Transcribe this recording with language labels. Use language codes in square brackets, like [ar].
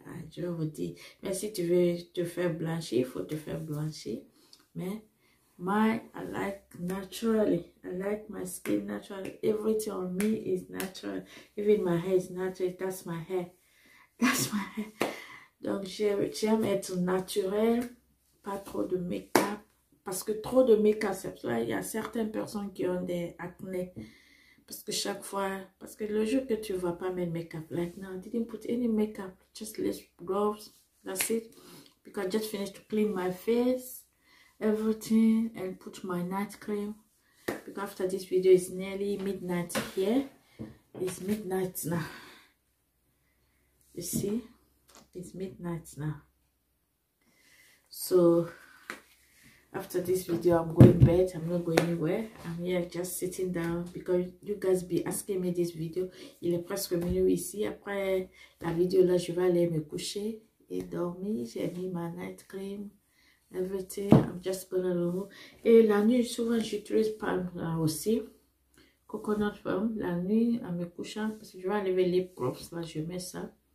[fr] Je vous dis, mais si tu veux te faire blanchir, il faut te faire blanchir. Mais, [en] I like naturally. I like my skin naturally. Everything on me is natural. Even my hair is natural. That's my hair. That's my hair. [fr] Donc, j'aime être naturel. Pas trop de make-up, parce que trop de make-up, c'est pour ça il y a certaines personnes qui ont des acné, parce que chaque fois, parce que le jour que tu ne vas pas mettre make-up, [en] like now, I didn't put any make-up, just lip gloves, that's it, because I just finished to clean my face, everything, and put my night cream, because after this video is nearly midnight here, it's midnight now, you see, it's midnight now. So after this video, I'm going to bed. I'm not going anywhere. I'm here just sitting down because you guys be asking me this video. [fr] Il est presque minuit ici. Après la vidéo là, je vais aller me coucher et dormir. J'ai mis ma [en] night cream, everything. I'm just gonna remove. [fr] Et la nuit, souvent j'utilise palm là aussi. Coconut palm. La nuit, en me couchant, parce que je vais enlever les props là, je mets ça.